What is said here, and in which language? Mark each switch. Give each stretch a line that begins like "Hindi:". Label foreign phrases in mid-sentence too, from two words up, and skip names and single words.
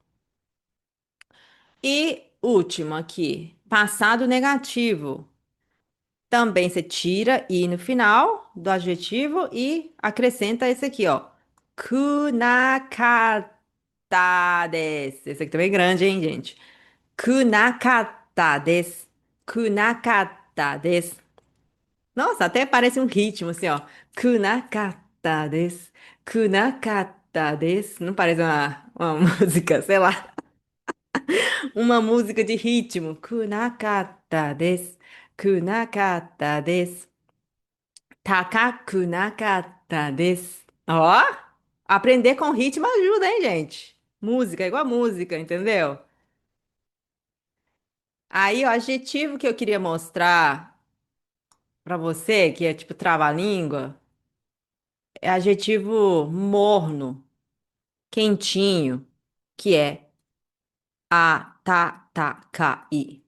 Portuguese: E último aqui, passado negativo. Também você tira i no final do adjetivo e acrescenta esse aqui, ó.
Japanese: くなかったです.
Portuguese: Esse aqui também é grande, hein, gente?
Japanese: くなかったです. くなかったです.
Portuguese: Nossa, até parece um ritmo assim, ó.
Japanese: くなかったです. くなかったです.
Portuguese: Não parece uma música, sei lá. Uma música de ritmo.
Japanese: くなかったです. くなかったです。高くなかったです.
Portuguese: Ó, aprender com ritmo ajuda, hein, gente? Música, é igual música, entendeu? Aí, o adjetivo que eu queria mostrar pra você, que é tipo trava-língua, é adjetivo morno, quentinho, que é atatakai.